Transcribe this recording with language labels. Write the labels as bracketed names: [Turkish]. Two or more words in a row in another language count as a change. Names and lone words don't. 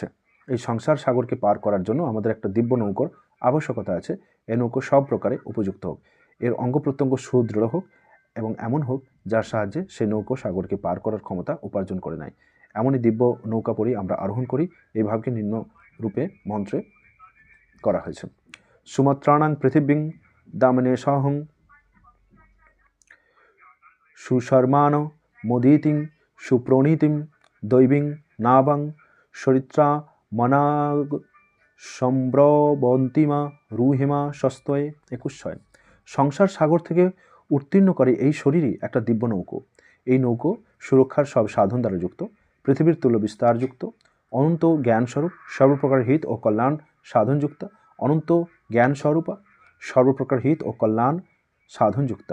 [Bangla] এই সংসার সাগরকে পার করার জন্য আমাদের একটা দিব্য নৌকোর আবশ্যকতা আছে। এই নৌকো সব প্রকারে উপযুক্ত হোক, এর অঙ্গ প্রত্যঙ্গ সুদৃঢ় হোক এবং এমন হোক যার সাহায্যে সেই নৌকো সাগরকে পার করার ক্ষমতা উপার্জন করে নেয়। এমনই দিব্য নৌকা পরেই আমরা আরোহণ করি। এই ভাবকে নিম্ন রূপে মন্ত্রে করা হয়েছে। [Sanskrit] সুমাত্রাণাং পৃথিবীং দামনে সহং সুশর্মান মোদিতিং সুপ্রণীতিং দৈবিং নাবাং সরিত্রা মনাগ সম্ব্রবন্তিমা রুহিমা সস্তয়ে। [Bangla] 21-6। সংসার সাগর থেকে উত্তীর্ণ করে এই শরীরই একটা দিব্য নৌকো। এই নৌকো সুরক্ষার সব সাধন দ্বারা যুক্ত, পৃথিবীর তুল্য বিস্তারযুক্ত, অনন্ত জ্ঞানস্বরূপ, সর্বপ্রকার হিত ও কল্যাণ সাধনযুক্তা, অনন্ত জ্ঞানস্বরূপা, সর্বপ্রকার হিত ও কল্যাণ সাধনযুক্তা।